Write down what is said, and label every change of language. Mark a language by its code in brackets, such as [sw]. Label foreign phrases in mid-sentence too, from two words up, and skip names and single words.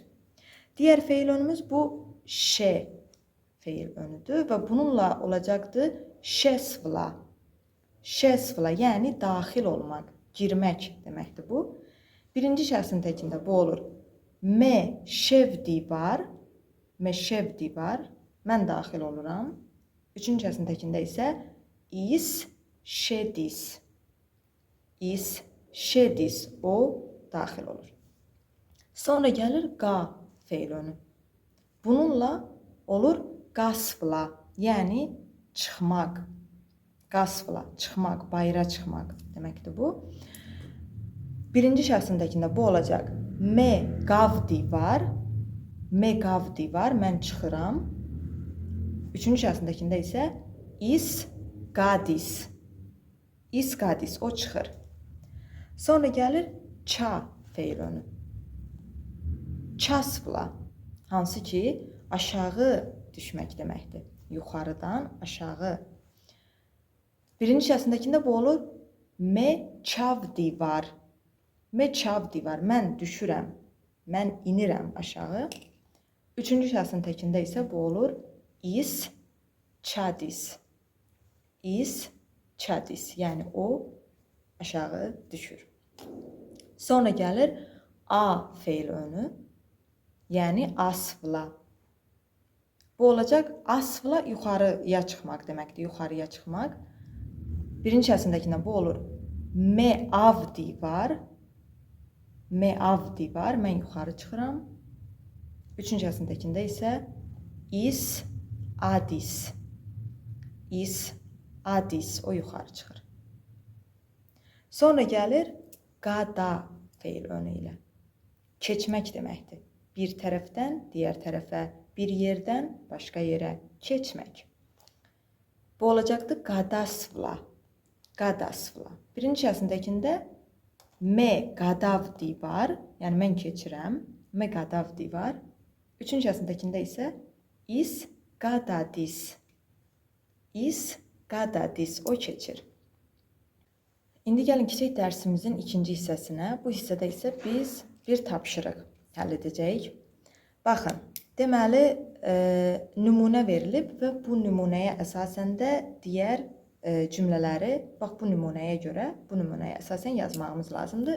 [az] Digər feil önümüz bu şe feil önüdür və bununla olacaqdı şesvla. Şesvla, yəni daxil olmaq, girmək deməkdir bu. Birinci şəxsin təkində bu olur. [ka] მე შევდივარ. მე შევდივარ. [az] Mən daxil oluram. Üçüncü şəxsin təkində isə [ka] ის შედის. ის შედის. [az] O daxil olur. Sonra gəlir qa feil önü. Bununla olur qasvla, yəni çıxmaq. Qasvla, çıxmaq, bayıra çıxmaq deməkdir bu. Birinci şəxsin təkində bu olacaq. [ka] მე გავდივარ. მე გავდივარ. [az] Mən çıxıram. Üçüncü şəxsindəkində isə [ka] ის გადის. ის გადის, [az] o çıxır. Sonra gəlir ça feil önü. Çasvla, hansı ki aşağı düşmək deməkdir. Yuxarıdan aşağı. Birinci şəxsindəkində bu olur [ka] მე ჩავდივარ. მე ჩავდივარ. [az] Mən düşürəm. Mən inirəm aşağı. Üçüncü şəxsin təkində isə bu olur [ka] ის ჩადის. ის ჩადის. [az] Yəni o aşağı düşür. Sonra gəlir a feil önü. Yəni asvla. Bu olacaq asvla yuxarıya çıxmaq deməkdir. Yuxarıya çıxmaq. Birinci şəxsindəkindən bu olur. [ka] მე ავდივარ. მე ავდივარ. [az] Mən yuxarı çıxıram. Üçüncü şəxsindəkində isə [ka] ის ადის. ის ადის. [az] O yuxarı çıxır. Sonra gəlir qada feil önü ilə. Keçmək deməkdir. Bir tərəfdən digər tərəfə, bir yerdən başqa yerə keçmək. Bu olacaqdı [ka] გადასვლა. გადასვლა. [az] Birinci şəxsindəkində [ka] მე გადავდივარ. [az] Yəni mən keçirəm. [ka] მე გადავდივარ. [az] Üçüncü şəxsindəkində isə is qadadis. [ka] ის გადადის. [az] O keçir. İndi gəlin keçək dərsimizin ikinci hissəsinə. Bu hissədə isə biz bir tapşırıq həll edəcəyik. Baxın, deməli, nümunə verilib və bu nümunəyə əsasən də digər cümlələri, bax bu nümunəyə görə, bu nümunəyə əsasən yazmağımız lazımdır.